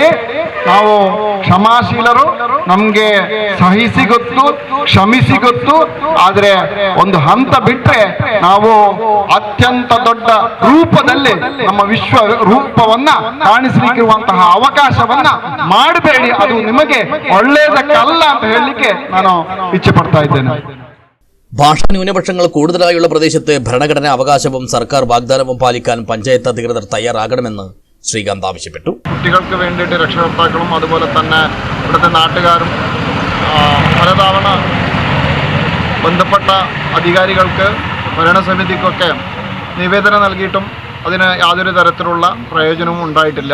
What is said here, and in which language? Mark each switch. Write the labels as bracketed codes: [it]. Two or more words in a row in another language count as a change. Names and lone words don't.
[kn] ನಾವು ಕ್ಷಮಾಶೀಲರು, ನಮ್ಗೆ ಸಹಿಸಿ ಗೊತ್ತು, ಕ್ಷಮಿಸಿ ಗೊತ್ತು. ಆದ್ರೆ ಒಂದು ಹಂತ ಬಿಟ್ರೆ ನಾವು ಅತ್ಯಂತ ದೊಡ್ಡ ರೂಪದಲ್ಲಿ ನಮ್ಮ ವಿಶ್ವ ರೂಪವನ್ನ ಕಾಣಿಸಲಿಕ್ಕಿರುವಂತಹ ಅವಕಾಶವನ್ನ ಮಾಡಬೇಡಿ. ಅದು ನಿಮಗೆ ಒಳ್ಳೆಯದಕ್ಕಲ್ಲ ಅಂತ ಹೇಳಲಿಕ್ಕೆ ನಾನು ಇಚ್ಛೆ ಪಡ್ತಾ ಇದ್ದೇನೆ. [ml] ഭാഷാ ന്യൂനപക്ഷങ്ങൾ കൂടുതലായുള്ള പ്രദേശത്ത് ഭരണഘടനാ അവകാശവും സർക്കാർ വാഗ്ദാനവും പാലിക്കാൻ പഞ്ചായത്ത് അധികൃതർ തയ്യാറാകണമെന്ന് ശ്രീകാന്ത് ആവശ്യപ്പെട്ടു. കുട്ടികൾക്ക് വേണ്ടിയിട്ട് രക്ഷകർത്താക്കളും അതുപോലെ തന്നെ ഇവിടുത്തെ നാട്ടുകാരും പലതവണ ബന്ധപ്പെട്ട അധികാരികൾക്ക് ഭരണസമിതിക്കൊക്കെ നിവേദനം നൽകിയിട്ടും അതിന് യാതൊരു തരത്തിലുള്ള പ്രയോജനവും ഉണ്ടായിട്ടില്ല.